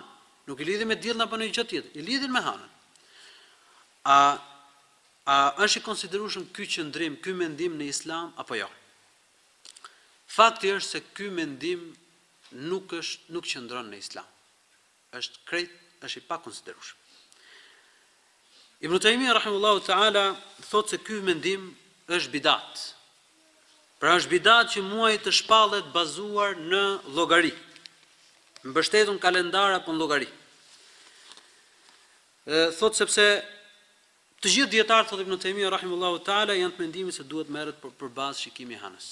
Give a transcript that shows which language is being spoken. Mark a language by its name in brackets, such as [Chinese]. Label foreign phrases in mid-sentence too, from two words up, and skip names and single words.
[Albanian] Nuk i lidhin me diellin apo në gjë tjetër, i lidhin me hanën. A është i konsiderueshëm ky qëndrim, ky mendim në Islam apo jo? Fakti është se ky mendim nuk qëndron në Islam. Është i pakonsiderueshëm. Ibn Taymiyyah [Arabic] رحمه الله تعالى [Albanian] thotë se ky mendim është bidat. Pra është bidat që muaji të shpallet bazuar në llogari, mbështetur në kalendar apo në llogari. Thotë sepse të gjithë dietarët, thotë Ibn Taymiyyah [Arabic] رحمه الله تعالى, [Albanian] janë të mendimit se duhet merret për bazë shikimi i hanës.